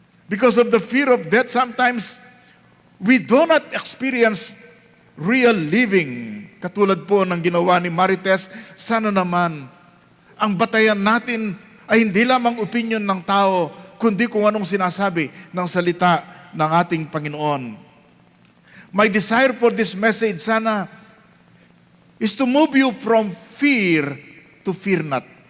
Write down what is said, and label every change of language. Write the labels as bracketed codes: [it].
[en] Because of the fear of death, sometimes we do not experience real living. [tl] Katulad po ng ginawa ni Marites, sana naman ang batayan natin ay hindi lamang opinion ng tao, kundi kung anong sinasabi ng salita ng ating Panginoon. [en] My desire for this message [tl] sana [en] is to move you from fear to fear not.